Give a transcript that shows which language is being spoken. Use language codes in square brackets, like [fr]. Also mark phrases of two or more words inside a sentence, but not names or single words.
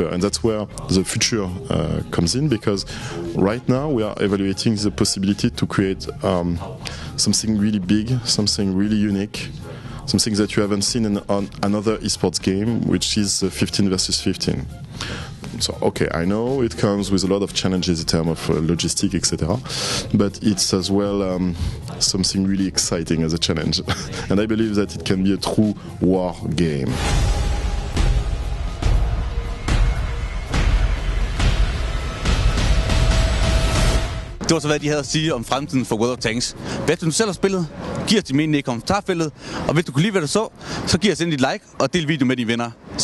[en] And that's where the future comes in, because right now we are evaluating the possibility to create something really big, something really unique, something that you haven't seen on another esports game, which is 15 versus 15. So, okay, I know it comes with a lot of challenges in terms of logistics, etc. But it's as well something really exciting as a challenge. And I believe that it can be a true war game. [da] Det var så, hvad de havde at sige om fremtiden for World of Tanks. Hvad du selv har spillet? Giv os din mening i kommentarfeltet. Og hvis du kunne lide, hvad du så giv os ind dit like og del video med dine venner.